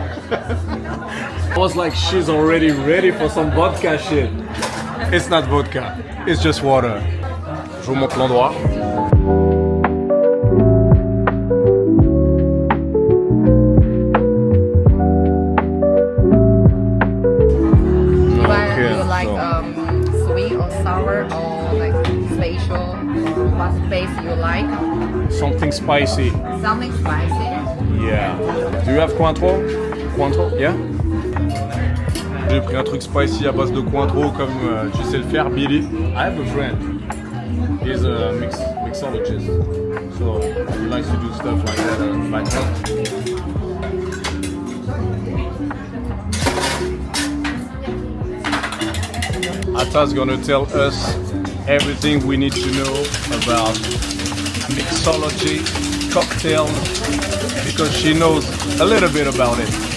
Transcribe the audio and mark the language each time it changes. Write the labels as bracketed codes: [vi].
[en] I was like, she's already ready for some vodka shit. It's not vodka, it's just water. [fr] Je vous montre l'endroit. [en] You like sweet or sour or like special? What space you like? Something spicy. Something spicy? Yeah. Do you have Cointreau? Cointreau? Yeah? [fr] J'ai pris un truc spicy à base de Cointreau comme tu sais le faire, Billy. [en] I have a friend. He's a mixologist. So he likes to do stuff like that back home. Atta's gonna tell us everything we need to know about mixology, cocktails, because she knows a little bit about it.